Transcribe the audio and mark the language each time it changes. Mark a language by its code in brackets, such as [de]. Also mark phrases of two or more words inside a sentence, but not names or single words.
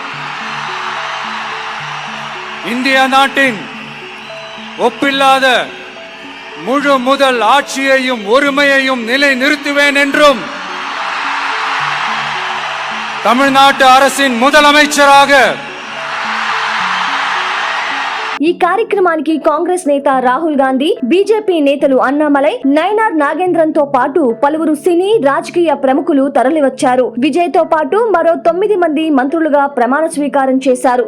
[ta] இந்திய நாட்டின் ஒப்பில்லாத முழு முதல் ஆட்சியையும் ஒருமையையும் நிலைநிறுத்துவேன் என்றும் தமிழ்நாட்டு அரசின் முதலமைச்சராக [te] ఈ కార్యక్రమానికి కాంగ్రెస్ నేత రాహుల్ గాంధీ, బీజేపీ నేతలు అన్నామలై, నయనార్ నాగేంద్రన్ తో పాటు పలువురు సినీ రాజకీయ ప్రముఖులు తరలివచ్చారు. విజయ్ తో పాటు మరో 9 మంది మంత్రులుగా ప్రమాణ స్వీకారం చేశారు.